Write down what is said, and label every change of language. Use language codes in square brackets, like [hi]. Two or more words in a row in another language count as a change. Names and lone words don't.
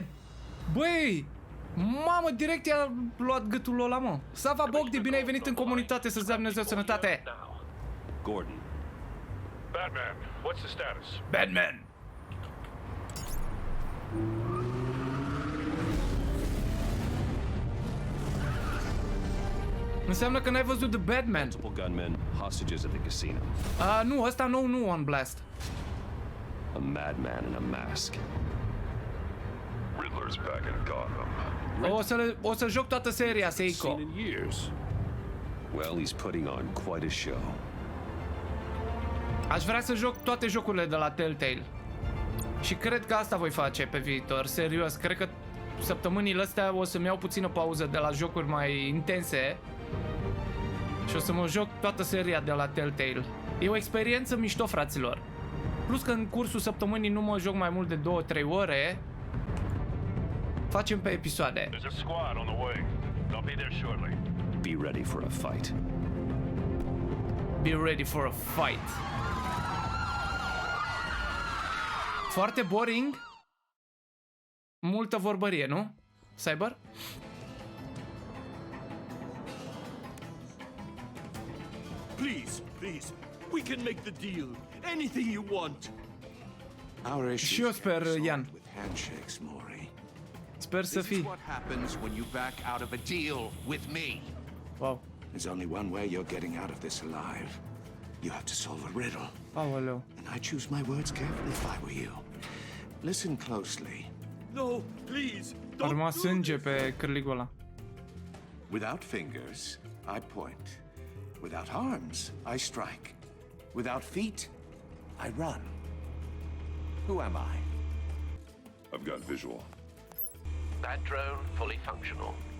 [ro] Băi, mamă, direct i-a luat gâtul ăla, mă. Sava Bogdi, bine ai venit în comunitate, să-ți dea Dumnezeu sănătate! [en] Gordon. Batman, what's the status? Batman! [ro] Înseamnă că n-ai văzut The Batman. [en] Multiple gunmen, hostages at the casino. [ro] Nu, ăsta nu On Blast. [en] A madman in a mask. Riddler's back in Gotham. [ro] O să joc toată seria, Seiko. [en] Seen in years. Well, he's putting on quite a show. [ro] Aș vrea să joc toate jocurile de la Telltale. Și cred că asta voi face pe viitor, serios. Cred că săptămânile astea o să-mi iau puțină pauză de la jocuri mai intense și o să mă joc toată seria de la Telltale. E o experiență mișto, fraților. Plus că în cursul săptămânii nu mă joc mai mult de 2-3 ore. Facem pe episoade. [en] There's a squad on the way. They'll be there shortly. Be ready for a fight. Be ready for a fight. [ro] Foarte boring. Multă vorbărie, nu? [en] Cyber? Please, we can make the deal. Anything you want. Our [ro] Și eu sper, Ian. [en] with handshakes, Maury. [ro] Sper să [en] This is [ro] fii. [en] what happens when you back out of a deal with me. Wow. There's only one way you're getting out of this alive. You have to solve a riddle. [ro] Aoleu. [en] And I choose my words carefully if I were you. Listen closely. No, please. [ro] A rămas sânge pe cârligul ăla. [en] Without fingers, I point. Without arms, I strike. Without feet, I run. Who am I? I've got visual. That drone fully functional.